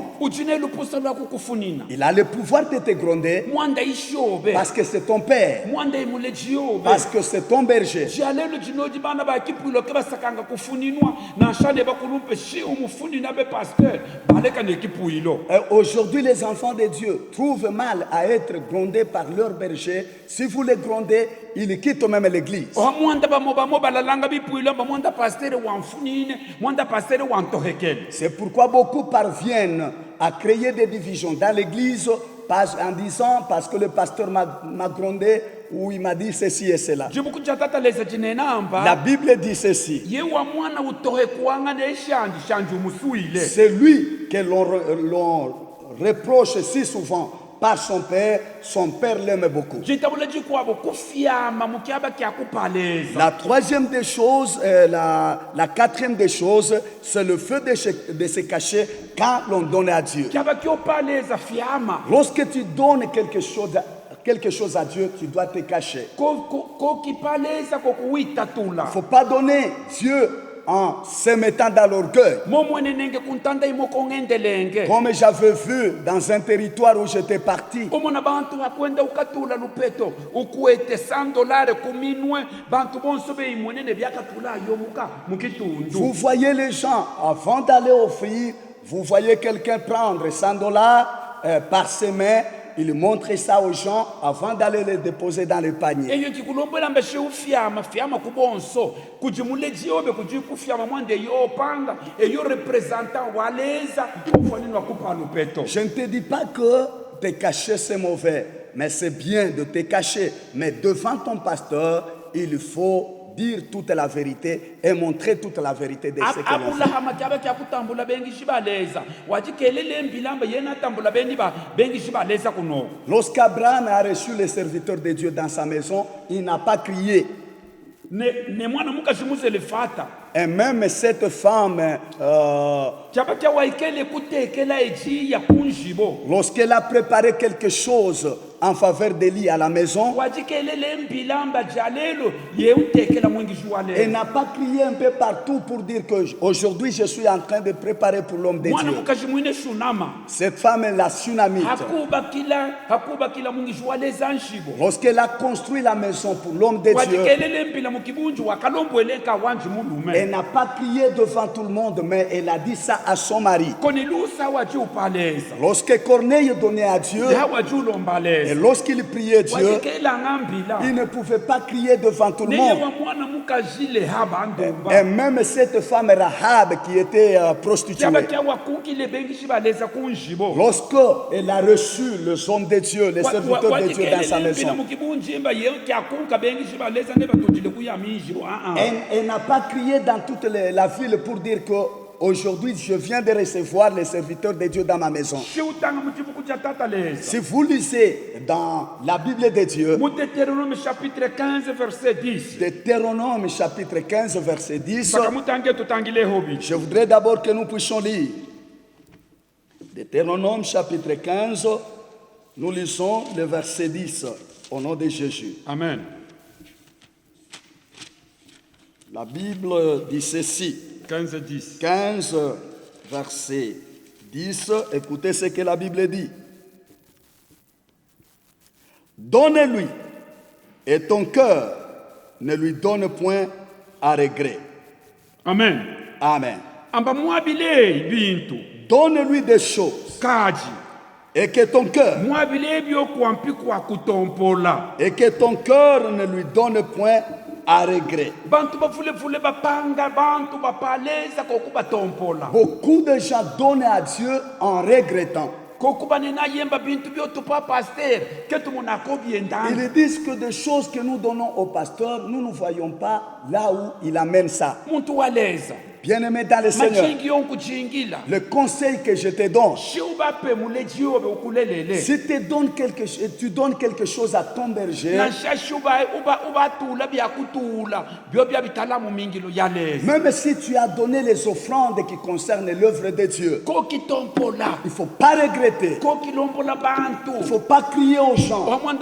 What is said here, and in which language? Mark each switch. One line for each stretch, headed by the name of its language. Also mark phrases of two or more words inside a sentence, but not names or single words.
Luba-Katanga: ujine lupusa lwa kukufunina
French: il a le pouvoir de te gronder
Luba-Katanga: mwanda ishobe
French: parce que c'est ton père,
Luba-Katanga: mwanda imuleji yobe
French: parce que c'est ton berger.
Luba-Katanga: jalelo jinoji bana bakipuilo ke basakanga kufuninwa nashane bakulumpe shi umufunina be pasteur baleka nekipuilo
French: Et aujourd'hui, les enfants de Dieu trouvent mal à être grondés par leur berger. Si vous les grondez, ils quittent même l'église.
Luba-Katanga: mwanda bamo balalanga bipuilo ba mwanda pasteur wamfunine mwanda pasteur wantohekele
French: C'est pourquoi beaucoup parviennent à créer des divisions dans l'église en disant parce que le pasteur m'a grondé ou il m'a dit ceci et cela.
Luba-Katanga: jibuku chatata leza jinenamba
French: La Bible dit ceci.
Luba-Katanga: yewa mwana utohe kuanga neshanji shanji umusuile
French: C'est lui que l'on reproche si souvent par son père l'aime beaucoup.
Luba-Katanga: jitabula jikwabo kufyama mukiaba kyakupaleza
French: La troisième des choses, la quatrième des choses, c'est le feu de se cacher quand l'on donne à Dieu.
Luba-Katanga: kyaba kyopaleza fyama
French: Lorsque tu donnes quelque chose à Dieu, tu dois te cacher.
Luba-Katanga: kokipaleza kokuwitatula
French: Il ne faut pas donner Dieu en se mettant dans l'orgueil.
Luba-Katanga: momwenenenge kuntanda imoko ngendelenge
French: Comme j'avais vu dans un territoire où j'étais parti,
Luba-Katanga: omona bantu akwenda ukatula lupeto ukuete $100 kuminwe bantu bonso beimwenene byakatula yomuka mukitundu
French: vous voyez les gens, avant d'aller offrir, vous voyez quelqu'un prendre $100 par semaine, il montre ça aux gens avant d'aller les déposer dans le panier.
Luba-Katanga: eyo kikulombela mbeshe ufyama fyama kubonso kujimuleji yobe kujikufyama mwande yopanga eyo representant waleza ufanini wakupa lupeto
French: Je ne te dis pas que te cacher c'est mauvais, mais c'est bien de te cacher. Mais devant ton pasteur, il faut dire toute la vérité et montrer toute la vérité de ce que l'on fait.
Luba-Katanga: abulahama kyabe kyakutambula bengi shibaleza wajikelele mbilamba yena tambula bengi shibaleza kuno
French: Lorsqu'Abraham a reçu les serviteurs de Dieu dans sa maison, il n'a pas crié.
Luba-Katanga: ne mwana mukashimuzele fata
French: Et même cette femme,
Luba-Katanga: kyaba kyawaikele kutekela ejiya kunjibo
French: lorsqu'elle a préparé quelque chose en faveur d'Élie à la maison,
Luba-Katanga: wajikelele mbilamba jalelo yeutekela mwingi
French: elle
Luba-Katanga: shiwaleza
French: n'a pas crié un peu partout pour dire que aujourd'hui je suis en train de préparer pour l'homme de
Luba-Katanga: mwana
French: Dieu.
Luba-Katanga: mukashimwine shunama
French: Cette femme est la Sunamite.
Luba-Katanga: hakubakila mwingi shiwaleza nshibo
French: Lorsqu'elle a construit la maison pour l'homme de Dieu,
Luba-Katanga: wajikelele mpila mukibunju wakalombweleka wanji mulume
French: elle n'a pas crié devant tout le monde, mais elle a dit ça à son mari.
Luba-Katanga: konilusa wajiupaleza
French: Lorsque Corneille donnait à Dieu,
Luba-Katanga: ya wajiulombaleza
French: et lorsqu'il priait Dieu,
Luba-Katanga: wajikelanga mbila
French: il ne pouvait pas crier devant tout le monde.
Luba-Katanga: neyewa mwana mukajile haba ndumba
French: Et même cette femme Rahab qui était prostituée,
Luba-Katanga: kyaba kyawakukile bengi shibaleza kunjibo
French: lorsqu'elle a reçu les hommes de Dieu, les serviteurs de Dieu dans sa maison,
Luba-Katanga: mukibunjimba ye kyakunka bengi shibaleza ne batutile kuyamijibo
French: elle n'a pas crié dans toute la ville pour dire que aujourd'hui je viens de recevoir les serviteurs de Dieu dans ma maison.
Luba-Katanga: shiutanga muchibuku cha tata leza
French: Si vous lisez dans la Bible de Dieu, mu Deutéronome chapitre 15 verset 10 Deutéronome chapitre 15 verset 10,
Luba-Katanga: saka mutange tutangile hobi
French: je voudrais d'abord que nous puissions lire. Deutéronome chapitre 15, nous lisons le verset 10 au nom de Jésus. amen La Bible dit ceci, 15 10 15 verset 10, écoutez ce que la Bible dit. Donne-lui et ton cœur ne lui donne point à regret. amen Amen.
Luba-Katanga: amba mwabile bintu
French: Donne-lui des choses
Luba-Katanga: kaji
French: et que ton cœur
Luba-Katanga: mwabile byokwampi kwa kutompola
French: ne lui donne point à regret.
Luba-Katanga: bantu bafulefule bapanga bantu bapaleza koku batompola
French: Beaucoup de gens donnent à Dieu en regrettant. Ils disent que des choses que nous donnons au pasteur, nous ne voyons pas là où il amène ça. Bien-aimé dans le Seigneur, le conseil que je te donne, si tu donnes quelque chose à ton berger, même si tu as donné les offrandes qui concernent l'œuvre de Dieu, il ne faut pas regretter, il ne faut pas crier aux gens.